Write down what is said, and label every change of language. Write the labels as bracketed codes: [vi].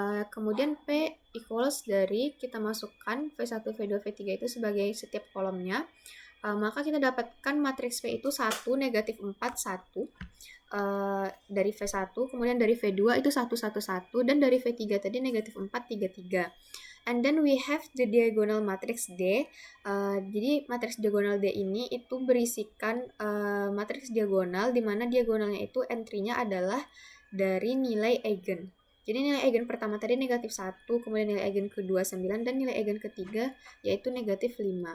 [id] Kemudian P equals dari kita masukkan V1, V2, V3 itu sebagai setiap kolomnya. Maka kita dapatkan matriks P itu 1, negatif 4, 1 dari V1, kemudian dari V2 itu 1, 1, 1, dan dari V3 tadi negatif 4, 3, 3. [en] And then we have the diagonal matrix D. [id] Jadi matriks diagonal D ini itu berisikan matriks diagonal di mana diagonalnya itu entry-nya adalah dari nilai eigen. Jadi nilai eigen pertama tadi negatif 1, kemudian nilai eigen kedua 9, dan nilai eigen ketiga yaitu negatif 5.